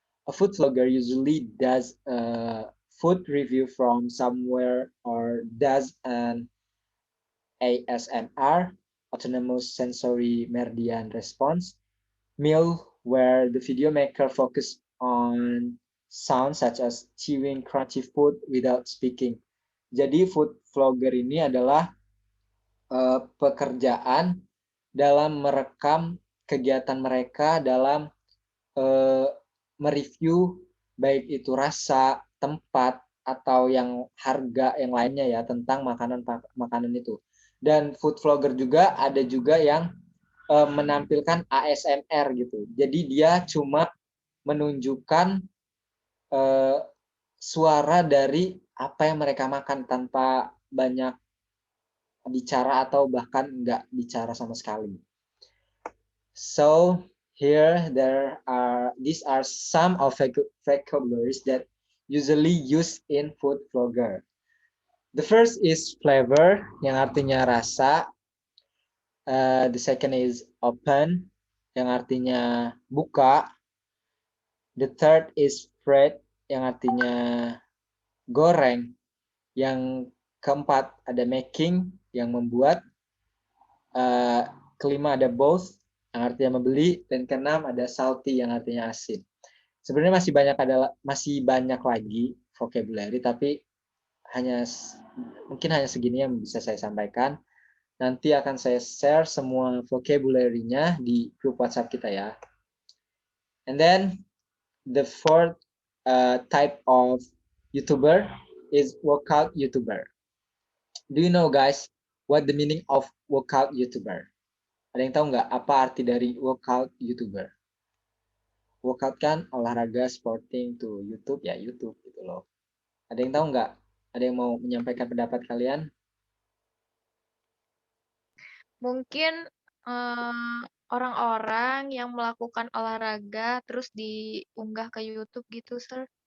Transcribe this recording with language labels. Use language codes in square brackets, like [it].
[en] A food vlogger usually does a food review from somewhere or does an ASMR, autonomous sensory meridian response, meal where the video maker focus on sounds such as chewing crunchy food without speaking. [id] Jadi food vlogger ini adalah pekerjaan dalam merekam kegiatan mereka dalam mereview baik itu rasa, tempat, atau yang harga yang lainnya ya tentang makanan itu. Dan food vlogger juga ada juga yang menampilkan ASMR gitu. Jadi dia cuma menunjukkan suara dari apa yang mereka makan tanpa banyak bicara atau bahkan nggak bicara sama sekali. [en] So here these are some of vocabularies that usually used in food vlogger. The first is flavor [id] yang artinya rasa. [en] The second is open [id] yang artinya buka. [en] The third is fried [id] yang artinya goreng. Yang keempat ada making yang membuat. Kelima ada both yang artinya membeli, dan keenam ada salty yang artinya asin. Sebenarnya masih banyak lagi vocabulary, tapi mungkin hanya segini yang bisa saya sampaikan. Nanti akan saya share semua vocabulary-nya di grup WhatsApp kita ya. [en] And then the fourth type of YouTuber is workout YouTuber. Do you know guys what the meaning of workout YouTuber? [id] Ada yang tahu nggak apa arti dari workout YouTuber? Workout kan olahraga sporting to YouTube ya YouTube gitu loh. Ada yang tahu nggak Ada yang mau menyampaikan pendapat kalian? Mungkin orang-orang yang melakukan olahraga terus diunggah ke YouTube gitu, Sir.